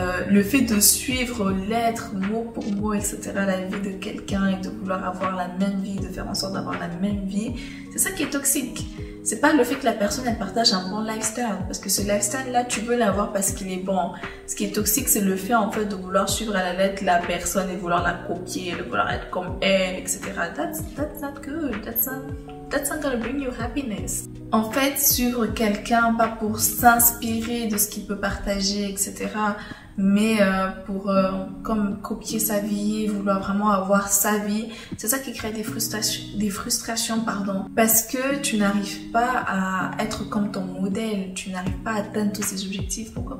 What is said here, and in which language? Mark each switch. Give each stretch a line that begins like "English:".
French: Le fait de suivre lettre, mot pour mot, etc., la vie de quelqu'un et de vouloir avoir la même vie, de faire en sorte d'avoir la même vie, c'est ça qui est toxique. C'est pas le fait que la personne elle partage un bon lifestyle, parce que ce lifestyle là tu veux l'avoir parce qu'il est bon. Ce qui est toxique c'est le fait en fait de vouloir suivre à la lettre la personne et vouloir la copier, de vouloir être comme elle, etc.
English: That's not good. That's not gonna bring you happiness.
French: En fait, suivre quelqu'un pas pour s'inspirer de ce qu'il peut partager, etc. mais pour comme copier sa vie, vouloir vraiment avoir sa vie, c'est ça qui crée des frustrations, parce que tu n'arrives pas à être comme ton modèle, tu n'arrives pas à atteindre tous ces objectifs. Pourquoi?